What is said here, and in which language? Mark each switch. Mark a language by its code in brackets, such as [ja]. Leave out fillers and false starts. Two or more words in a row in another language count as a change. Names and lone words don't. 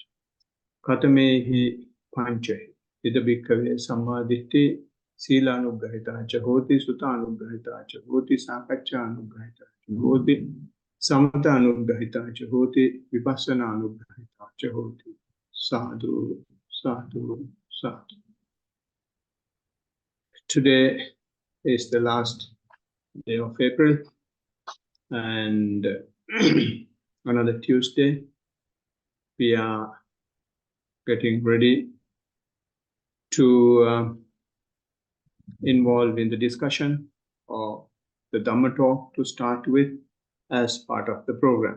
[pi] Katamehi panche ida bhikkhave samma ditti sila anugrahita cha hoti sutta anugrahita cha hoti sakacha anugrahita cha hoti samata anugrahita cha hoti vipassana anugrahita cha hoti. Sadhu. Sadhu, sadhu. [en] Today is the last day of April and another Tuesday. We are getting ready to involve in the discussion of the Dhamma talk to start with as part of the program.